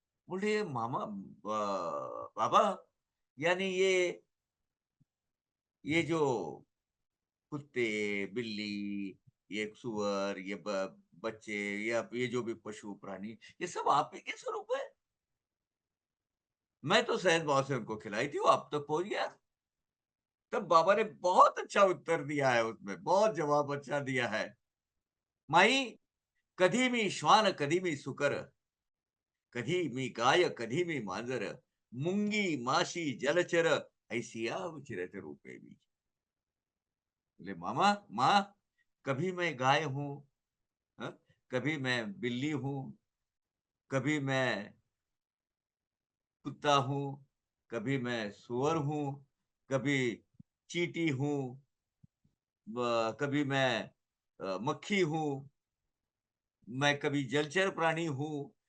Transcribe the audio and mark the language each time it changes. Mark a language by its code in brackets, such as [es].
[hi] बोले, मामा, बाबा, यानी ये जो कुत्ते, बिल्ली, ये सुअर, ये बच्चे, या ये जो भी पशु प्राणी, ये सब आप ही के स्वरूप है? मैं तो सहज भाव से उनको खिलाई थी, वो आप तक पहुंच गया। तब बाबा ने बहुत अच्छा उत्तर दिया है, उसमें बहुत जवाब अच्छा दिया है। [mr] माई, कधी मी श्वान, कधी मी सुकर, कधी मी गाय, कधी मी मांजर, मुंगी माशी जलचर, ऐसी अवचिरत रूपे भी। [hi] बोले, मामा, माँ, कभी मैं गाय हूं, हाँ? कभी मैं बिल्ली हूं, कभी मैं कुत्ता हूं, कभी मैं सुअर हूं, कभी चींटी हूं, कभी मैं मक्खी हूं, मैं कभी जलचर प्राणी हूं।